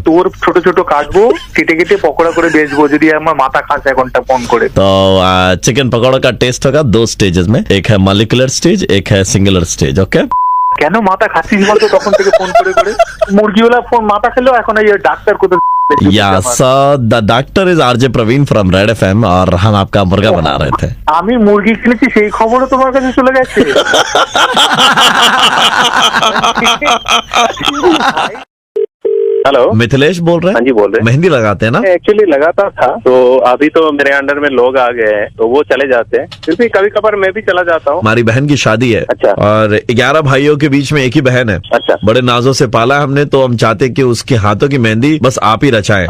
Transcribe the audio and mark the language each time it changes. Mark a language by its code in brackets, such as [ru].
[bn] তোর ছোট ছোট কাটবো, কেটে কেটে পকোড়া করে বেচবো যদি আমার মাথা খাস এখনটা ফোন করে। [hi] तो चिकन पकौड़ा का टेस्ट होगा 2 स्टेजेस में, एक है मॉलिक्यूलर स्टेज, एक है सिंगुलर स्टेज। ओके, [bn] কেন মাথা খাচ্ছিস বলতো তখন থেকে ফোন করে করে? মুরগিওয়ালা ফোন মাথা খেলো, এখন এই ডাক্তার কোথায় [hi] या [en] sir the doctor is [hi] RJ Praveen from red FM और हम आपका मुर्गा बना रहे थे। [bn] আমি মুরগি খেলেছি সেই খবরও তোমার কাছে চলে গেছে। [hi] हेलो मिथिलेश बोल रहे हैं? हाँ जी बोल रहे हैं। मेहंदी लगाते हैं ना? एक्चुअली लगाता था, तो अभी तो मेरे अंडर में लोग आ गए हैं, तो वो चले जाते हैं, फिर भी कभी कभार मैं भी चला जाता हूँ। हमारी बहन की शादी है। अच्छा। और 11 भाइयों के बीच में एक ही बहन है। अच्छा। बड़े नाजों से पाला हमने, तो हम चाहते कि उसके हाथों की मेहंदी बस आप ही रचाएं।